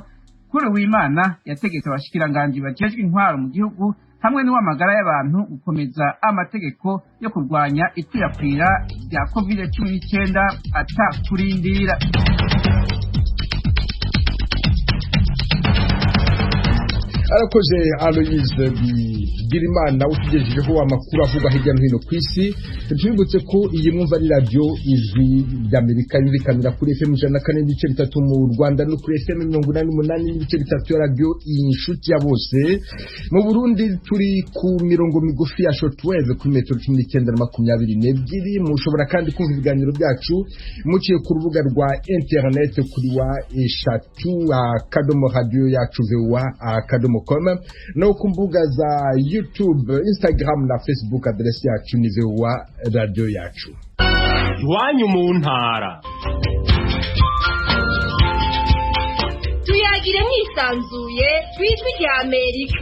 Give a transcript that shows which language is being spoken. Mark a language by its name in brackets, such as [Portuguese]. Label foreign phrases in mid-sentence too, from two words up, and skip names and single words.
[Rundi] Kuri w'Imana yategetse abashikiranganji bajejwe intwaro mu gihugu hamwe n'uw'amagara y'abantu gukomeza amategeko yo kurwanya ikwirakwira rya COVID-19 atakurindira. [Kinyarwanda] Arakoze Aloise Bigirimana utugejejeho amakuru avuga hirya no hino ku isi. Tubibutse ko iyi mwumva ari radio Ijwi ry'Amerika yumvikanira kuri FM 104.3 mu Rwanda no kuri FM 88.3 ya radio Inshuti ya Bose. Mu Burundi turi ku mirongo migufi ya shortwave kuri metero 1922. Mushobora kandi kumva ibiganiro byacu muciye ku rubuga rwa internet kuri wa eshatu akadomo radio yacu VOA akadomo.com no ku mbuga za YouTube, Instagram na Facebook. Adresi yacu ni VOA radio yacu. Iwanyu mu ntara. Tuyagire mwisanzuye Ijwi ry'Amerika.